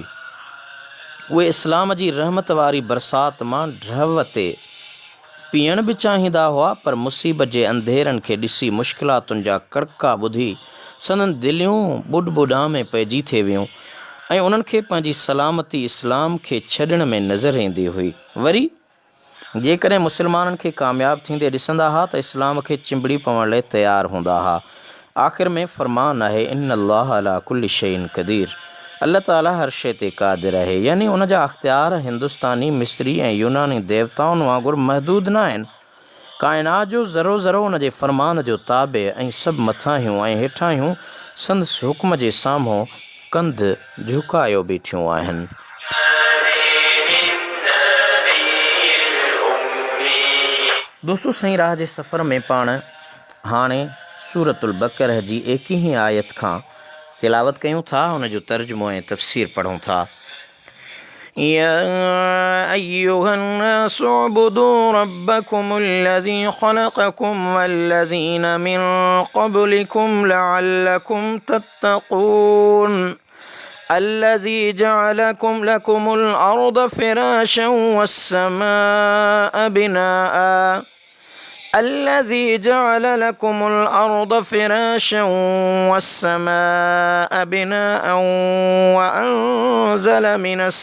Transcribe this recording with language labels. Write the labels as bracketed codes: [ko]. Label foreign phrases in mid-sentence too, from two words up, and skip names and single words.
[sd] उहे इस्लाम जी रहमत वारी बरसाति मां ड्रव ते पीअण बि चाहींदा हुआ, पर मुसीबत जे अंधेरनि खे ॾिसी मुश्किलातुनि जा कड़का ॿुधी संदन दिलियूं बुॾ में पइजी थी वियूं ऐं उन्हनि खे पंहिंजी सलामती इस्लाम खे छॾण में नज़र ईंदी हुई। वरी जेकॾहिं मुस्लमाननि खे कामयाबु थींदे ॾिसंदा हुआ त इस्लाम खे चिंबड़ी पवण लाइ तयारु हूंदा हुआ। आख़िर में फ़रमान आहे [ar] إن الله على كل شيء قدير, [sd] अल्लाह ताला हर शइ ते क़ादिर आहे, यानी उन जा अख़्तियार हिंदुस्तानी, मिस्री ऐं यूनानी देवताउनि वांगुरु महदूद न आहिनि। काइनात जो ज़रो ज़रो उन जे फ़रमान जो ताबे ऐं सभु मथाहियूं ऐं हेठाहियूं संदसि हुक्म जे साम्हूं कंध झुकायो बीठियूं आहिनि। दोस्तों, सही राह जे सफ़र में पाण हाणे सूरतुल बक़रह जी 21 आयत खां तिलावत कयूं था, उन जो तर्जुमो ऐं तफ़सीर पढ़ूं था। [ar] يا أيها الناس اعبدوا ربكم الذي خلقكم والذين من قبلكم لعلكم تتقون. الذي جعلكم لكم الأرض فراشا والسماء بناء الذي جعل لكم الأرض فراشا والسماء بناء وأنزل من